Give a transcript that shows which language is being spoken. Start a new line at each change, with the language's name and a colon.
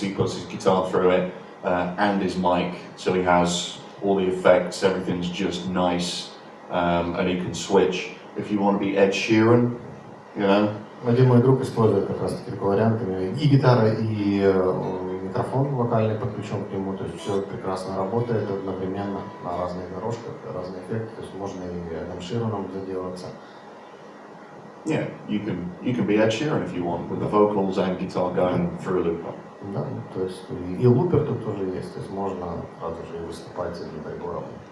English: He puts his guitar through it and his mic, so he has all the effects. Everything's just nice, and he can switch. If you want to be Ed Sheeran, you know.
Russian: Один мой друг использует как раз таки такой вариант, и гитара, и микрофон вокальный подключен к нему, то есть все прекрасно работает одновременно на разных дорожках, разные эффекты, то есть можно и Эдом Шираном заделаться.
English: Yeah, you can be Ed Sheeran if you want, with the vocals and guitar going through a looper.
Russian: Да, то есть и лупер тут тоже есть, то есть можно сразу же выступать с этим прибором.